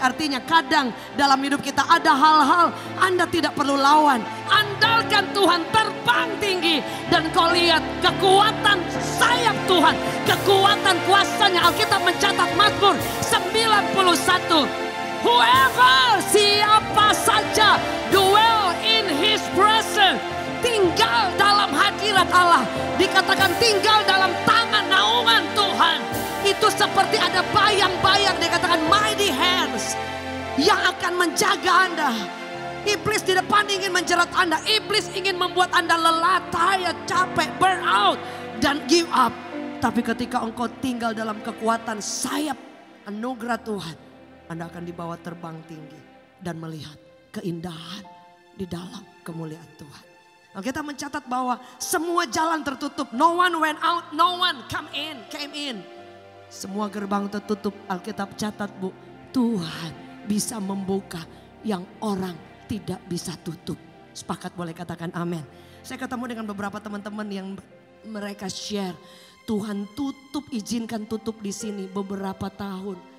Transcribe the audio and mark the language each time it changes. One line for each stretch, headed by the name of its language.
Indonesian: Artinya kadang dalam hidup kita ada hal-hal Anda tidak perlu lawan. Andalkan Tuhan terbang tinggi. Dan kau lihat kekuatan sayap Tuhan. Kekuatan kuasanya. Alkitab mencatat Mazmur 91.
English: Whoever,
Indonesian: siapa saja,
English: dwell in his presence.
Indonesian: Tinggal dalam hadirat Allah. Dikatakan tinggal dalam tangan naungan Tuhan. Itu seperti ada bayang-bayang dikatakan mighty hands. Yang akan menjaga Anda. Iblis di depan ingin menjerat Anda. Iblis ingin membuat Anda lelah, tired, capek, burn out. Dan
English: give up.
Indonesian: Tapi ketika engkau tinggal dalam kekuatan sayap anugerah Tuhan. Anda akan dibawa terbang tinggi dan melihat keindahan di dalam kemuliaan Tuhan. Kita mencatat bahwa semua jalan tertutup.
English: No one went out, no one came in.
Indonesian: Semua gerbang tertutup. Alkitab catat Bu, Tuhan bisa membuka yang orang tidak bisa tutup. Sepakat boleh katakan amin. Saya ketemu dengan beberapa teman-teman yang mereka share. Tuhan izinkan tutup di sini beberapa tahun.